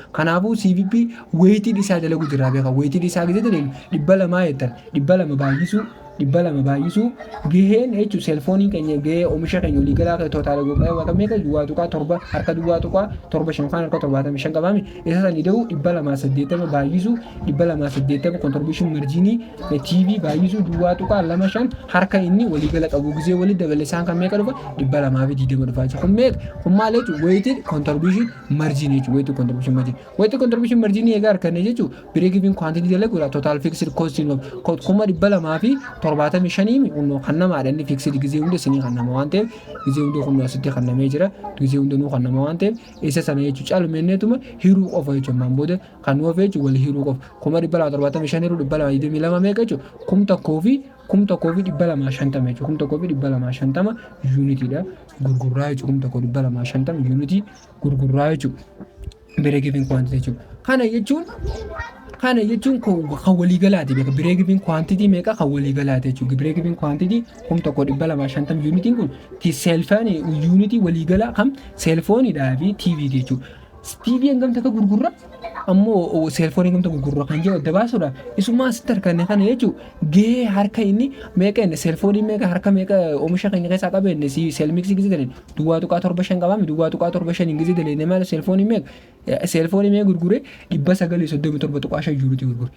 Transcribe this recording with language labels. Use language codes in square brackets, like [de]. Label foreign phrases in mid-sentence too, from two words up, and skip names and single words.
[om] Kanaafuu CVP weighted isaa dalagu jira beeka weighted isaa gizee daleen dhibba lamaa jettan dhibba lama baay'isuu gaheen jechuudha cellphone keenya gahee oomisha keenya waliigalaa keessa totaal goqaa meeqa duwwaa tuqaa 7 harka duwwaa tuqaa 75 kan harka 75 qabaami isa san ida'u dhibba lamaa 80 baay'isuu dhibba lamaa 80 [en] contribution margin [om] TV baay'isuu duwwaa tuqaa 25 harka inni waliigala qabu gizee walii dabale isaan kan meeqa dhufa dhibba lamaa fi 20 dhufa jechuudha. Kun maal jechuudha [en] weighted contribution margin [om] jechuudha [en] weighted contribution margin [om] egaa harkanne jechuudha [en] break even quantity [om] dalaguudha [en] total fixed cost [om] kuma dhibba lamaa fi 75 kunno kan namaadha inni fixed gizee hunda isinii kan nama waan ta'eef gizee hunda kunno asitti kan namee jira gizee hunda nuu kan nama waan ta'eef isa sana jechuudha caalumeenneetuma hiruu qofa jechuudha maambooda kan nuuf jechuudha wal hiruu qofa kuma dhibba lamaa 75 hiruu dhibba lamaa 22 meeqa jechuudha kum tokkoo fi dhibba lamaa 50 jechuudha kum tokkoo fi dhibba lamaa 50 unitiidha gurgurraa jechuudha kum tokkoo dhibba lamaa 50 unity gurgurraa jechuudha [en] break even quantity [om] jechuudha. Kana jechuun kan waliigalaati beeka [en] break even quantity [om] meeqa kan waliigalaati jechuudha [en] break even quantity [om] kum tokko dhibba lamaa 50 unitiin kun cellphone unity waliigalaa kan cellphone dhaa fi TV jechuudha. TV hangamta ka gurgurra ammoo cellphone hangamta gurgurra kan jedhu adda baasuudha. Isuma asitti arganne kana jechuudha gahee harka inni meeqa inni cellphone meeqa harka meeqa oomisha keenya keessaa qaba inni [en] cell mix [om] gizee daleen duwwaa tuqaa 75 qabaami duwwaa tuqaa 75 gizee daleen maal cellphone meeqa gurgure 937 tuqaa 5 yuuruuti gurgure.